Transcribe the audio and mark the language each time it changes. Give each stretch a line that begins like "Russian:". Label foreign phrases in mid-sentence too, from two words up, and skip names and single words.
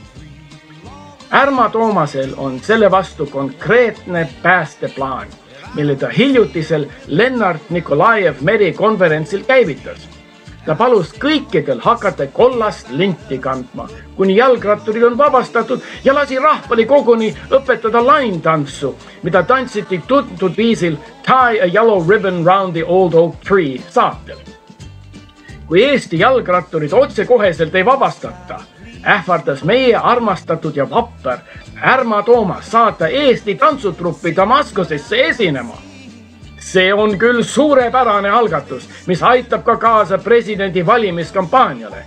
Estonian: Ärma Toomasel on selle vastu konkreetne päästeplaan, mille ta hiljutisel Lennart Nikolajev merikonverentsil käivitas. Ta palus kõikidel hakata kollast linti kandma, kuni jalgratturid on vabastatud ja lasi rahvali koguni õpetada laintantsu, mida tantsiti tuntud viisil Tie a Yellow Ribbon Round the Old Oak Tree saatel. Kui Eesti jalgratturid otsekoheselt ei vabastata, ähvardas meie armastatud ja vapper Ärma Toomas saata Eesti tantsutruppi Damaskusesse esinema. See on küll suurepärane algatus, mis aitab ka kaasa presidendi valimiskampaaniale.